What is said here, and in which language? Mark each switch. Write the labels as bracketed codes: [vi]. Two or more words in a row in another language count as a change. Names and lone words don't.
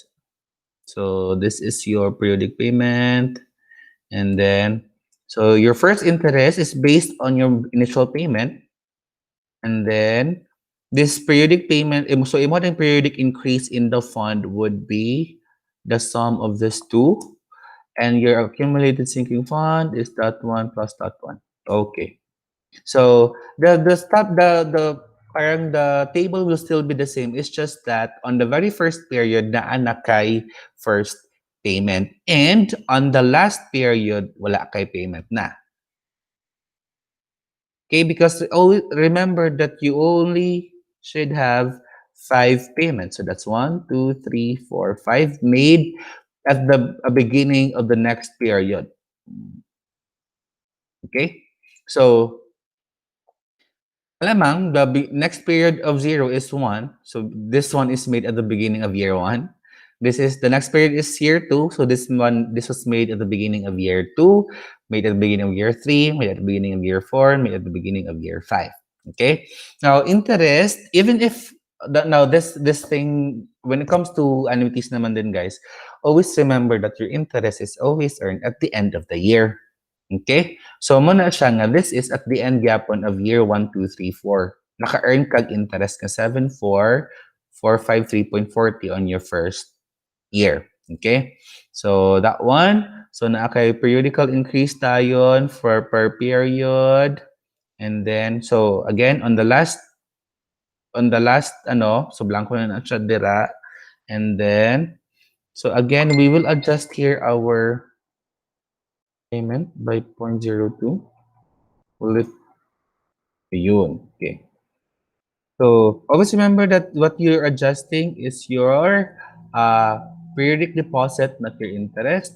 [en] So this is your periodic payment, and then so your first interest is based on your initial payment, and then this periodic payment, so a modern periodic increase in the fund would be the sum of these two, and your accumulated sinking fund is that one plus that one. Okay. So the start the parang the table will still be the same. It's just that on the very first period [ceb] na anak kay [en] first payment, and on the last period [ceb] wala kay payment na. [en] Okay, because always remember that you only should have 5 payments. So that's 1, 2, 3, 4, 5 made at the beginning of the next period. Okay, so alamang the next period of 0 is 1. So this one is made at the beginning of year 1. This is the next period is year 2. So this was made at the beginning of year 2, made at the beginning of year 3, made at the beginning of year 4, made at the beginning of year 5. Okay? Now, interest, even if now this thing when it comes to annuities [ceb] naman din [en] guys, always remember that your interest is always earned at the end of the year. Okay? So, [ceb] muna siya nga, [en] this is at the end gyapon of year 1, 2, 3, 4. [ceb] Naka-earn kag interest ka 7,453.40 [en] on your first year. [ceb] Okay? [en] So, that one. [ceb] So, naa kay [en] periodical increase [ceb] tayon [en] for per period. And then, so, again, on the last, so, [ceb] blanco na siya dira. [en] And then, so, again, we will adjust here our payment by 0.02. Will it yun? Okay. So always remember that what you're adjusting is your periodic deposit, not your interest.